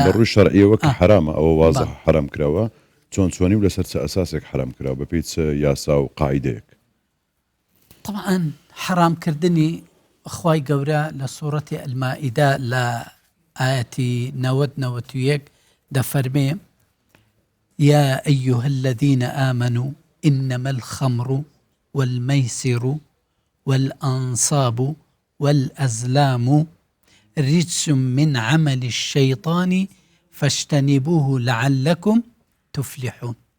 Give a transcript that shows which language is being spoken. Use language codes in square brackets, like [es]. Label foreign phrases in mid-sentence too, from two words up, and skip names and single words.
[ckb] لە ڕووی شەرعیەوە کە حرامە ئەوە وازە حرام کراوە چۆنی و لەسەر چه ئەساسێک حرام کراوە بەپێی چ یاسا و قاعیدەیەک طبعا حرامکردنی خوای گەورە لە سوورەتی ئەلمائیدە لە ئاەتی 90-91 دەفەرمێ [ar] يا أيها الذين آمنوا إنما الخمر والميسر والأنصاب والأزلام رجس من عمل الشيطان فاجتنبوه لعلكم تفلحون